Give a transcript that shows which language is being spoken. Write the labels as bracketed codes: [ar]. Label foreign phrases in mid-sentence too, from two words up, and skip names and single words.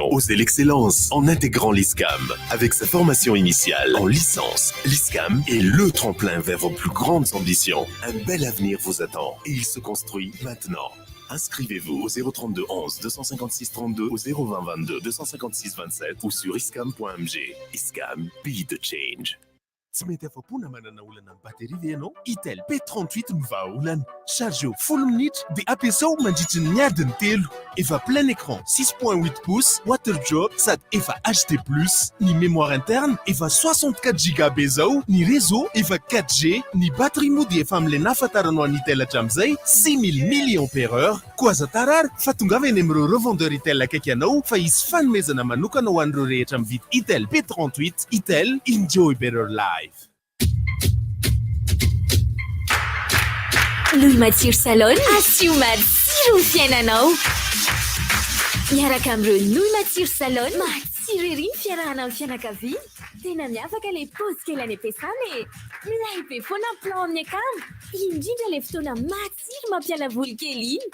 [fr] Osez l'excellence en intégrant l'ISCAM. Avec sa formation initiale en licence, l'ISCAM est le tremplin vers vos plus grandes ambitions. Un bel avenir vous attend et il se construit maintenant. Inscrivez-vous au 032 11 256 32 au 020 22 256 27 ou sur iscam.mg. ISCAM, [en] be the change. [mg] Tsy mety afa-pona manana olana ny batery ve ianao? Itel P38 no vahaolana. Chargeo 10 minitra dia ampiasao mandritra ny adiny 3. [fr] Efa plein écran 6.8 pouces, [en] water drop [mg] sady efa HD+. Ny [fr] mémoire interne [mg] efa 64 GB zao, ny réseau efa 4G, ny batterie moa dia efa amin'ilay nahafantaranao an'ny Itel hatramin'izay 6000 mAh. Koa aza tarary fa tongavany amin'ireo revendeur Itel akaiky anao fa hisy fanomezana manokana ho an'ireo rehetra mividy Itel P38. Itel, [en] enjoy better life. [mg] Louis Matsiro Salon asio matsiro ny fiainanao. Miaraka amin'ireo Louis Matsiro Salon, matsiro Matsiro ery ny fiarahana amin'ny fianakaviana. Tena miavaka ilay paozy kely any am-piasana e. Milay be foana ny plan amin'ny akamo. Indrindra ilay fotoana matsiro mampiala voly kely iny.